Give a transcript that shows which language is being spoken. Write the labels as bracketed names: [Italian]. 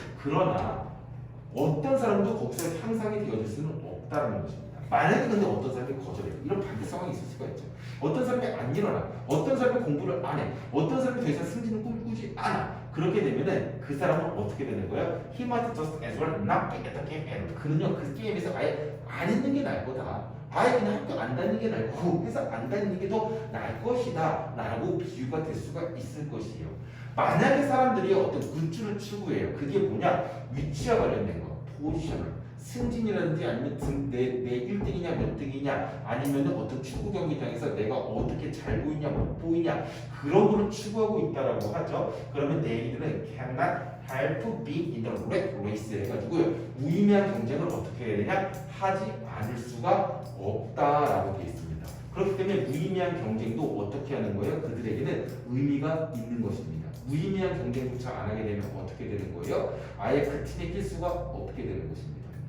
[Korean] 그러나 어떤 사람도 거기서 향상이 되어질 수는 없다는 것입니다. 만약에 근데 어떤 사람이 거절해요. 이런 반대 상황이 있을 수가 있죠. 어떤 사람이 안 일어나. 어떤 사람이 공부를 안 해. 어떤 사람이 더 이상 승진을 꿈꾸지 않아. 그렇게 되면은 그 사람은 어떻게 되는 거예요? [English] He might just as well not be at the game at all. [Korean] 그는요 그 게임에서 아예 안 있는 게 나을 거다. 아예 그냥 학교 안 다니는 게 나을 거고 회사 안 다니는 게 더 나을 것이다 라고 비유가 될 수가 있을 것이에요. 만약에 사람들이 어떤 굿즈를 추구해요. 그게 뭐냐? 위치와 관련된 거. 포지션을. 승진이라든지 아니면 내 1등이냐 몇 등이냐 아니면 어떤 축구 경기장에서 내가 어떻게 잘 보이냐 못 보이냐 그런 거를 추구하고 있다라고 하죠. 그러면 내 얘기들은 [English] cannot help being in the rat race [Korean] 해가지고요. 무의미한 경쟁을 어떻게 해야 되냐? 하지 않을 수가 없다라고 되어 있습니다. 그렇기 때문에 무의미한 경쟁도 어떻게 하는 거예요? 그들에게는 의미가 있는 것입니다. 무의미한 경쟁조차 안 하게 되면 어떻게 되는 거예요? 아예 그 팀에 낄 수가 없게 되는 것입니다.